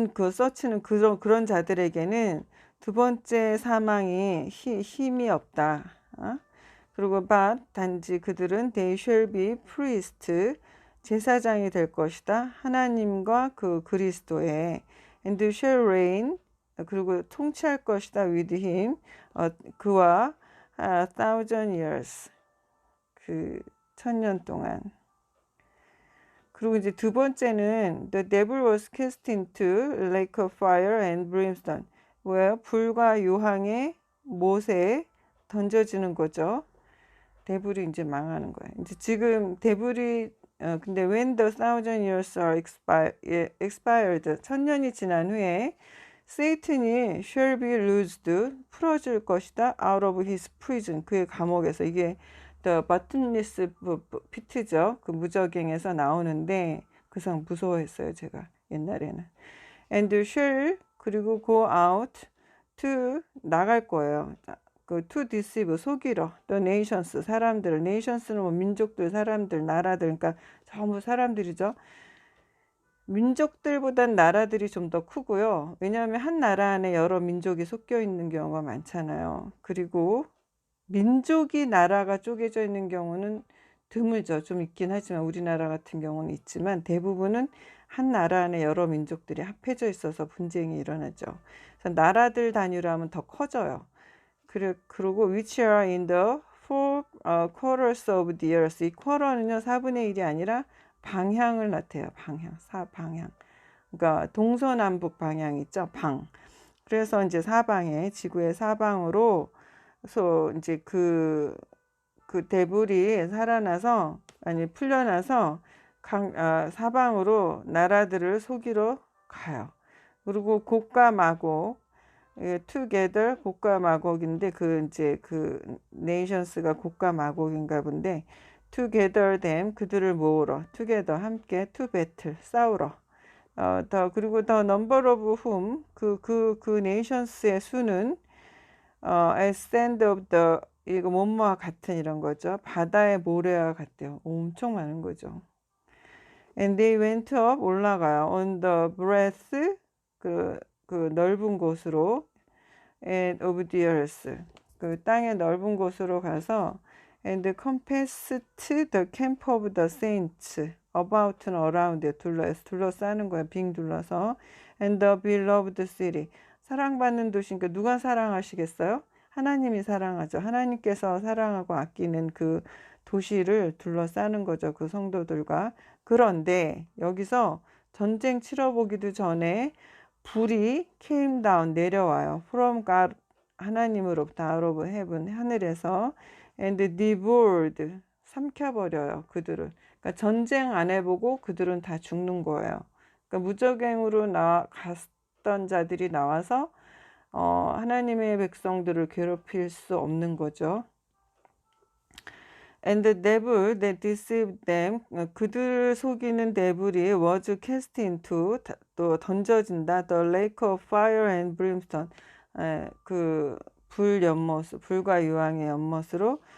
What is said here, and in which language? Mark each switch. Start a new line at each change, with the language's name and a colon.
Korean: search는 그런 자들에게는 두 번째 사망이 힘이 없다. 그리고 but 단지 그들은
English: they shall be priest,
Korean: 제사장이 될 것이다. 하나님과 그 그리스도의
English: and shall reign,
Korean: 그리고 통치할 것이다.
English: with him,
Korean: 그와
English: a thousand years,
Korean: 그 천년 동안. 그리고 이제 두 번째는
English: the devil was cast into lake of fire and brimstone.
Korean: 뭐예요? 불과 유황의 못에 던져지는 거죠. 데블이 이제 망하는 거예요. 이제 지금 데블이 근데
English: when the thousand years are expired,
Korean: 천년이 지난 후에 Satan이
English: shall be loosed,
Korean: 풀어질 것이다.
English: out of his prison,
Korean: 그의 감옥에서. 이게
English: the bottomless pit죠.
Korean: 그 무적행에서 나오는데 그상 무서워했어요, 제가 옛날에는.
English: and shall,
Korean: 그리고
English: go out to,
Korean: 나갈 거예요.
English: to deceive,
Korean: 속이러,
English: the nations,
Korean: 사람들. nations는 뭐 민족들, 사람들, 나라들, 그러니까 전부 사람들이죠. 민족들보단 나라들이 좀 더 크고요. 왜냐하면 한 나라 안에 여러 민족이 섞여 있는 경우가 많잖아요. 그리고 민족이 나라가 쪼개져 있는 경우는 드물죠. 좀 있긴 하지만 우리나라 같은 경우는 있지만 대부분은 한 나라 안에 여러 민족들이 합해져 있어서 분쟁이 일어나죠. 그래서 나라들 단위로 하면 더 커져요.
English: 그리고 which are in the four quarters of the earth.
Korean: 이 quarter는요 4분의 1이 아니라 방향을 나타내요. 사방향. 그러니까 동서남북 방향 있죠. 그래서 이제 사방에, 지구의 사방으로, 그래서 이제 그 데블이 살아나서, 아니 풀려나서 사방으로 나라들을 속이러 가요. 그리고 곡과 마곡, together, 곡과 마곡인데 이제 nations가 곡과 마곡인가 본데
English: together them,
Korean: 그들을 모으러, together, 함께,
English: to battle,
Korean: 싸우러. 그리고
English: the number of whom,
Korean: 그 nations의 수는
English: as sand of the,
Korean: 이거 뭐뭐와 같은 이런 거죠. 바다의 모래와 같대요. 엄청 많은 거죠.
English: and they went up,
Korean: 올라가요.
English: on the breadth,
Korean: 그 넓은 곳으로,
English: and of the earth,
Korean: 그 땅의 넓은 곳으로 가서
English: and compassed the camp of the saints,
Korean: about는 around에 둘러싸는 거야. 빙 둘러서.
English: and the beloved city.
Korean: 사랑받는 도시니까 누가 사랑하시겠어요? 하나님이 사랑하죠. 하나님께서 사랑하고 아끼는 그 도시를 둘러싸는 거죠. 그 성도들과. 그런데 여기서 전쟁 치러보기도 전에 불이
English: came down
Korean: 내려와요.
English: from God
Korean: 하나님으로부터
English: out of heaven
Korean: 하늘에서
English: and devoured
Korean: 삼켜버려요. 그들을. 그러니까 전쟁 안 해보고 그들은 다 죽는 거예요. 그러니까 무적행으로 갔던 자들이 나와서 하나님의 백성들을 괴롭힐 수 없는 거죠.
English: And the devil that deceived them,
Korean: 그들을 속이는 데블이
English: was cast into,
Korean: 또 던져진다.
English: The lake of fire and brimstone,
Korean: 그 불연못, 불과 유황의 연못으로.